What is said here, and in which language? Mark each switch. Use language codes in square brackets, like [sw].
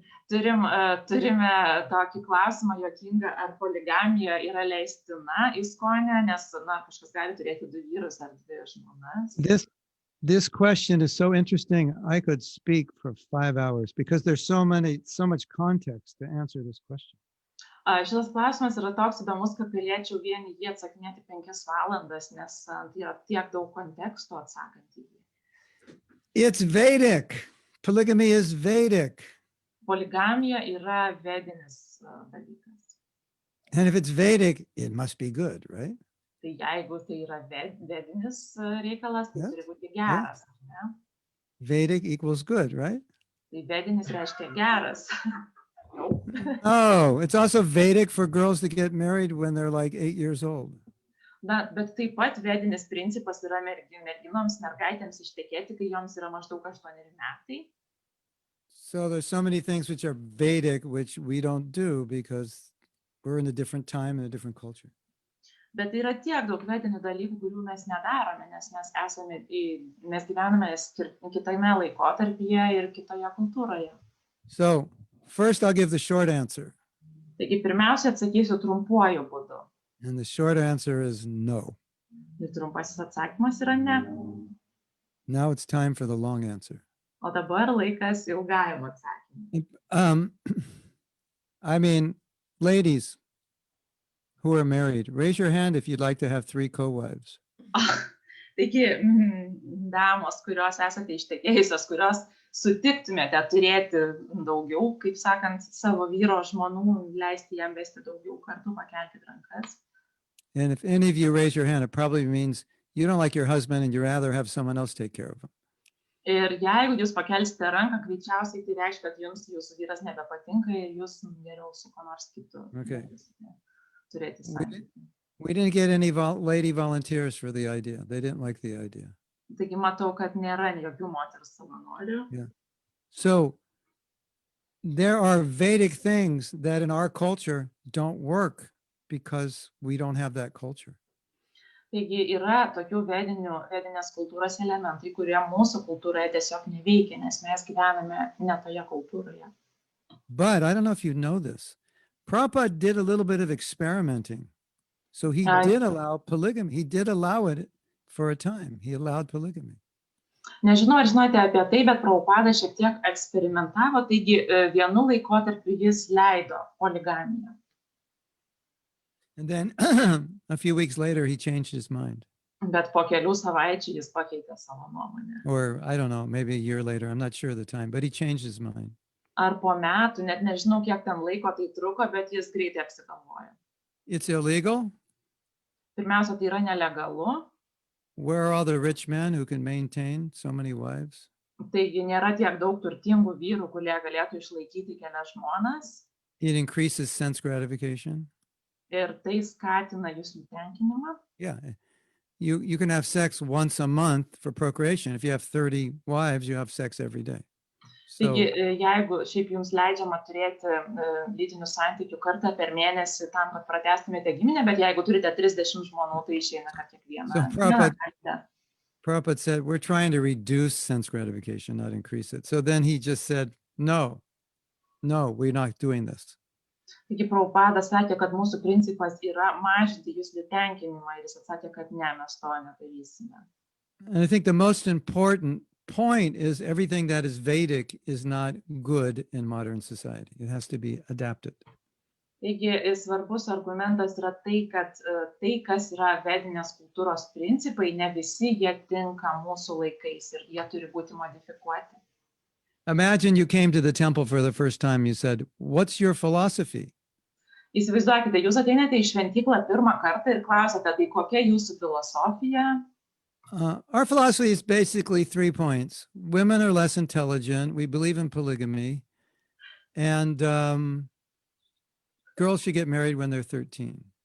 [lt] Turime tokį klausimą juokingą, ar poligamija yra leistina ISKCON, nes, na, kažkas gali turėti 2 vyrus ar 2 žmonas. [en] This question is so interesting. I could speak for 5 hours because there's so much context to answer this question. [lt] Šitas klausimas yra toks įdomus, kad galėčiau vien jį atsakinėti 5 valandas, nes tai yra tiek daug konteksto atsakant į jį. [en] It's Vedic. Polygamy is Vedic. [lt] Poligamija yra vedinis dalykas. [en] And if it's Vedic, it must be good, right? [lt] Tai jeigu tai yra vedinis reikalas, tai [en] Yeah. [lt] turi būti geras. Ne? [en] Vedic equals good, right? [lt] Tai vedinis reiškia geras. [en] Oh, it's also Vedic for girls to get married when they're like 8 years old. [lt] Na, bet taip pat vedinis principas yra merginoms, mergaitėms ištekėti, kai joms yra maždaug 8 metai. [en] So there's so many things which are Vedic, which we don't do because we're in a different time and a different culture. [lt] Bet yra tiek daug vedinių dalykų, kurių mes nedarome, nes mes gyvename kitame laikotarpyje ir kitoje kultūroje. [en] So first I'll give the short answer. [lt] Taigi pirmiausia atsakysiu trumpuoju būdu. [en] And the short answer is no. [lt] Ir trumpasis atsakymas yra ne. [en] Now it's time for the long answer. [lt] O dabar laikas ilgajam atsakymui. [en] I mean, ladies who are married, raise your hand if you'd like to have 3 co-wives. [lt] Taigi, damos, kurios esate ištekėjusios, kurios sutiktumėte turėti daugiau, kaip sakant, savo vyro žmonų, leisti jam vesti daugiau kartų, pakelkite rankas. [en] And if any of you raise your hand, it probably means you don't like your husband and you'd rather have someone else take care of him. [lt] Ir jeigu jūs pakelsite ranką, greičiausiai tai reiškia, kad jums jūsų vyras nebepatinka ir jūs geriau su kuo nors kitu turėti santykį. [en] We didn't get any lady volunteers for the idea. They didn't like the idea. [lt] Taigi matau, kad nėra jokių moterų savanorių. [en] Yeah. So there are Vedic things that in our culture don't work because we don't have that culture. [lt] Taigi yra tokių vedinės kultūros elementai, kurie mūsų kultūroje tiesiog neveikia, nes mes gyvename ne toje kultūroje. [en] But I don't know if you know this. Prabhupada did a little bit of experimenting. So he did allow polygamy. He did allow it for a time. He allowed polygamy. [lt] Nežinau, ar žinote apie tai, bet Prabhupada šiek tiek eksperimentavo, taigi vienu laikotarpiu jis leido poligamiją. [en] And then a few weeks later, he changed his mind. [lt] Bet po kelių savaičių jis pakeitė savo nuomonę. [en] Or I don't know, maybe a year later. I'm not sure of the time, but he changed his mind. [lt] Ar po metų, net nežinau, kiek ten laiko tai truko, bet jis greitai apsigalvojo. [en] It's illegal. [lt] Pirmiausia, tai yra nelegalu. [en] Where are all the rich men who can maintain so many wives? [lt] Taigi nėra tiek daug turtingų vyrų, kurie galėtų išlaikyti kelias žmonas. [en] It increases sense gratification. [lt] Ir tai skatina jūsų tenkinimą. [en] Yeah. you can have sex once a month for procreation. If you have 30 wives, you have sex every day. [lt] Taigi, [en] So [lt] jeigu šiaip jums leidžiama turėti lytinių santykių kartą per mėnesį tam, kad pratęstumėte giminę, bet jeigu turite 30 žmonų, tai išeina, kad kiekvieną [en] So [lt] dieną galite. [en] Prabhupada said, we're trying to reduce sense gratification, not increase it. So then he just said, no, we're not doing this. [lt] Taigi Prabhupada sakė, kad mūsų principas yra mažinti jūsų tenkinimą ir jis atsakė, kad ne, mes to nedarysime. [en] And I think the most important point is everything that is Vedic is not good in modern society. It has to be adapted. [lt] Taigi svarbus argumentas yra tai, kad tai, kas yra vedinės kultūros principai, ne visi jie tinka mūsų laikais ir jie turi būti modifikuoti. [en] Imagine you came to the temple for the first time. You said, what's your philosophy? [lt] Įsivaizduokite, jūs ateinate į šventyklą pirmą kartą ir klausate, tai kokia jūsų filosofija? [en] Our philosophy is basically 3 points. Women are less intelligent. We believe in polygamy. And girls should get married when they're 13.